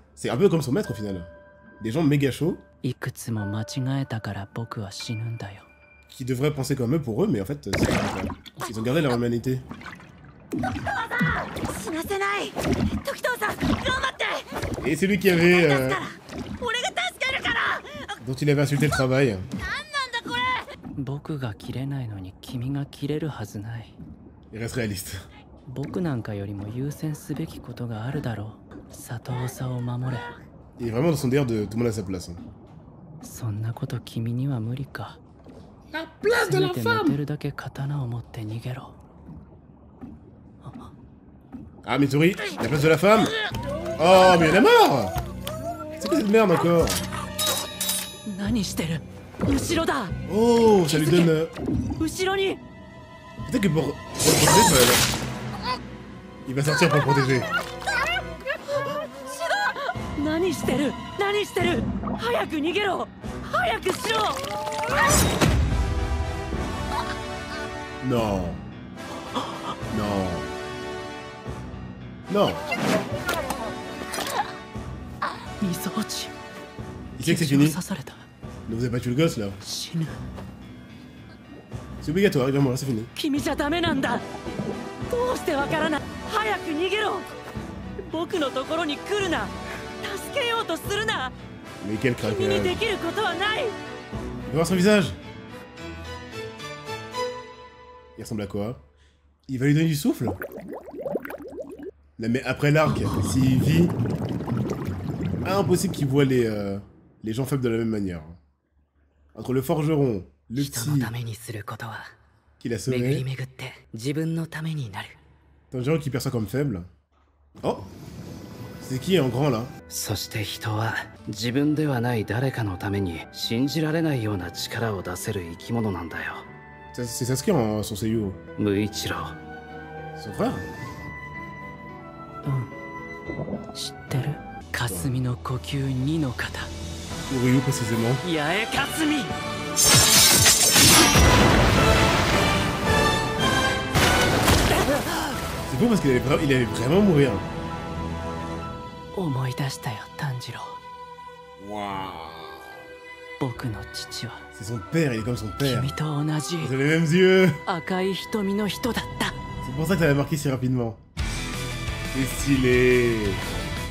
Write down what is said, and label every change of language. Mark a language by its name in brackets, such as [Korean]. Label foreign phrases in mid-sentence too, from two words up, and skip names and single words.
[French] C'est un peu comme son maître au final. Des gens méga chauds qui devraient penser comme eux pour eux, mais en fait, ils ont gardé leur humanité. Et c'est lui qui avait... dont il avait insulté le travail. [Japanese] 僕が切れないのに君が切れるはずない。 [French] Il reste réaliste. [Japanese] 僕なんかよりも優先すべきことがあるだろう。里長を守れ。 [French] Il est vraiment dans son délire de tout le monde à sa place. [Japanese] そんなこと君には無理か。 [French] La place de la [Japanese] せめて [French] femme! [Japanese] 寝てるだけ刀を持って逃げろ。 [French] Ah, Midori, la place de la femme! Oh, mais il y en a marre! C'est quoi cette merde encore? [Japanese] 何してる？後ろだ。 [French] Oh, ça lui donne... [Japanese] 後ろに。 [French] Peut-être que pour le protéger, il va sortir pour le protéger. [Japanese] 何してる？何してる？早く逃げろ！早くしろ！ [French] Non. Non. Non. [Japanese] みそ落ち。 [French] Il sait que c'est fini. [Japanese] 刺された。 [French] Ne vous avez pas tué le gosse là. [Japanese] 死ぬ。 [French] C'est obligatoire, évidemment, là c'est fini. [Japanese] 君じゃダメなんだ。どうしてわからない？早く逃げろ。僕のところに来るな。助けようとするな。 [French] Mais quel [Japanese] 君に [French] craquage. [Japanese] できることはない。 [French] On va voir son visage. Il ressemble à quoi? Il va lui donner du souffle? Non mais après l'arc, s'il vit... Impossible qu'il voit les gens faibles de la même manière. Entre le forgeron, le [Japanese] 人の [French] petit [Japanese] ためにすることは [French] qu'il a [Japanese] 巡り [French] sauvé, [Japanese] 巡って自分のためになる。 [French] Tanjiro qui perçoit comme faible. Oh! C'est qui en grand là? [Japanese] そして人は自分ではない誰かのために信じられないような力を出せる生き物なんだよ。 [French] C'est Sasuke en son seiyuu. [Japanese] 無一郎。 [French] Son frère? [Japanese] 知ってる？霞の呼吸2の型。 [French] Uryu précisément. [Japanese] 八重霞。 [French] C'est beau parce qu'il allait vraiment mourir. [Japanese] 思い出したよ、炭治郎。 [French] Waouh! [Japanese] 僕の父は [French] C'est son père, il est comme son père. [Japanese] 君と同じ [French] Ils ont les mêmes yeux. [Japanese] 赤い瞳の人だった。 [French] C'est pour ça que ça m'a marqué si rapidement. C'est stylé.